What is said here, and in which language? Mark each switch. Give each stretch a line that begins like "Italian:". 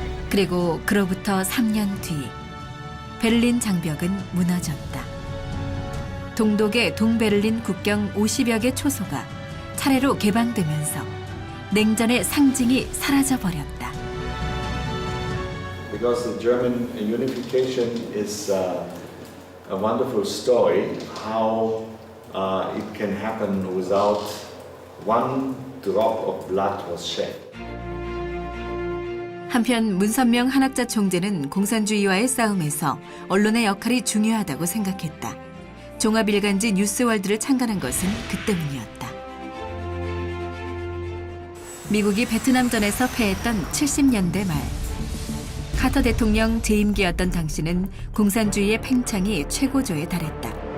Korean: 그리고 그로부터 3년 뒤 베를린 장벽은 무너졌다. 동독의 동베를린 국경 50여 개 초소가 차례로 개방되면서 냉전의 상징이 사라져버렸다.
English: Because the German unification is a wonderful story, how it can happen without one drop of blood was shed.
Korean: 한편 문선명 한학자 총재는 공산주의와의 싸움에서 언론의 역할이 중요하다고 생각했다. 종합일간지 뉴스월드를 창간한 것은 그 때문이었다. 미국이 베트남전에서 패했던 70년대 말 카터 대통령 재임기였던 당시는 공산주의의 팽창이 최고조에 달했다.